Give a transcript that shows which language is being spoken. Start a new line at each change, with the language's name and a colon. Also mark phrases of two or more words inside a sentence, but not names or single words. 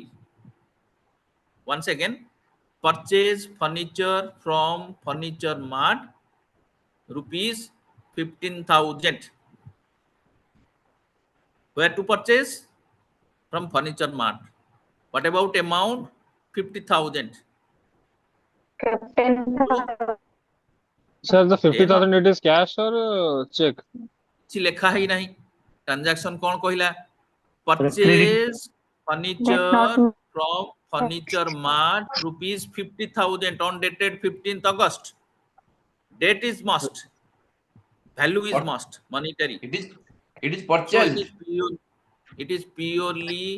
English: Once again, purchase furniture from furniture mart rupees 15,000. Where to purchase? From furniture mart. What about amount? 50,000. 15,000. Sir, the 50,000 it is cash or check?
Odia: କିଛି ଲେଖା ହିଁ ନାହିଁ. Transaction କ'ଣ କହିଲା?
English: Purchase furniture from furniture mart rupees 50,000 on dated 15th August. Date is must. Value is must. Monetary. It is So purchased. it is purely